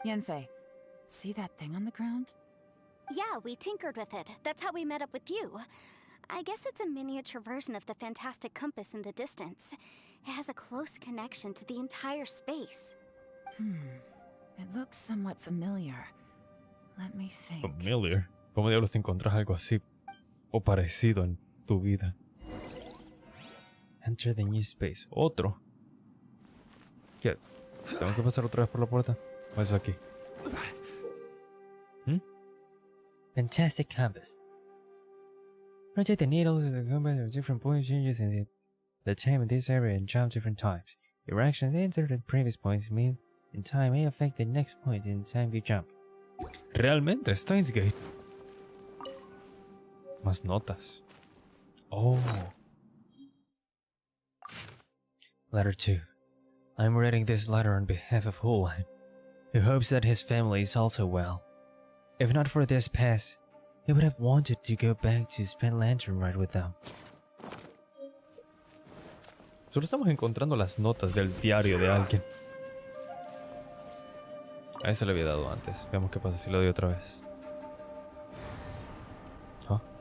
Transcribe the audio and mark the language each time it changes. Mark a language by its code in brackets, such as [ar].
[en] Yanfei, see that thing on the ground? Yeah, we tinkered with it. That's how we met up with you. I guess it's a miniature version of the fantastic compass in the distance. It has a close connection to the entire space. It looks somewhat familiar. Let me think. Familiar. [es] ¿Cómo diablos te encontrás algo así o parecido en tu vida? [en] Enter the new space. [es] Otro. ¿Qué? ¿Tengo que pasar otra vez por la puerta? ¿O eso aquí? [en] Fantastic compass. Rotate the needle to the compass at different points, changes in the time in this area and jump different times. Your action entered at previous points in time may affect the next point in time you jump. [es] Realmente, Steins Gate. Más notas. Oh. [en] Letter 2. I'm writing this letter on behalf of Yelan, who hopes that his family is also well. If not for this pass, he would have wanted to go back to spend Lantern right with them. [es] Solo estamos encontrando las notas del diario de alguien. A ese le había dado antes. Veamos qué pasa si lo doy otra vez. ¿Ah?